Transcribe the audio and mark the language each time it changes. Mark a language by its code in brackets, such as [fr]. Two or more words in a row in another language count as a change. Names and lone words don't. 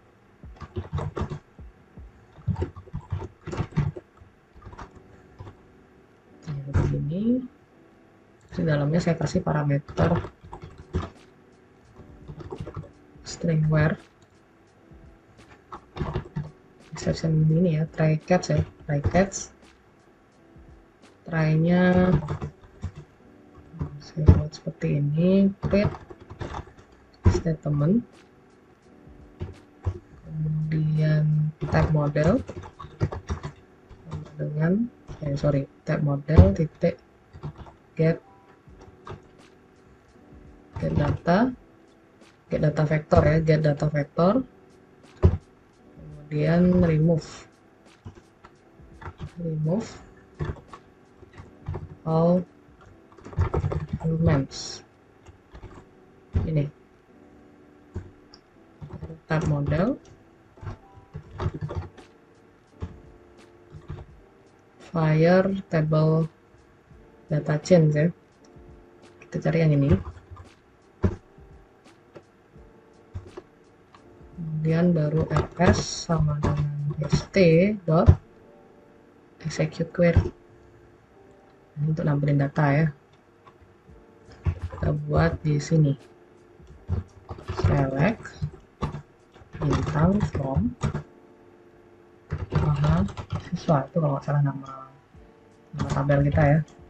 [id] Begini. Di dalamnya saya kasih parameter [en] string where exception [id] ini ya, [en] try catch ya, try catch. [id] Try-nya saya buat seperti ini, [en] create statement, kemudian type model dengan type model titik get data vector ya, get data vector, kemudian remove all elements. Ini type model, fire table data change ya. [id] Kita cari yang ini. Kemudian baru fs sama dengan [en] st dot execute query. [id] Ini untuk nampilin data ya. Kita buat di sini select bintang from siswa, itu kalau nggak salah nama tabel kita ya.